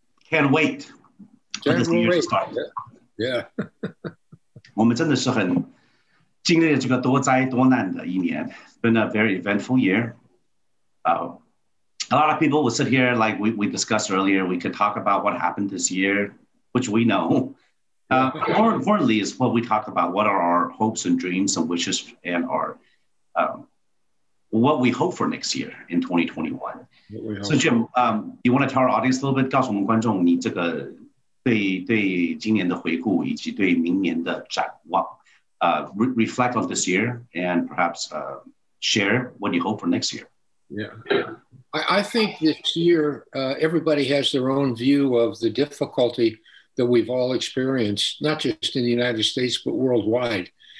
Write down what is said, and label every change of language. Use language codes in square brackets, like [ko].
[en] Can't wait for this year to start. Yeah. [zh] 我们真的是很经历了这个多灾多难的一年。 [en] It's been a very eventful year. A lot of people will sit here like we discussed earlier. We could talk about what happened this year, which we know. More importantly is what we talk about. What are our hopes and dreams and wishes and our what we hope for next year in 2021. So Jim, you want to tell our audience a little bit? [zh] 告诉我们观众你这个对今年的回顾以及对明年的展望。 [en] Reflect on this year and perhaps share what you hope for next year. Yeah. I think this year, everybody has their own view of the difficulty that we've all experienced, not just in the United States, but worldwide.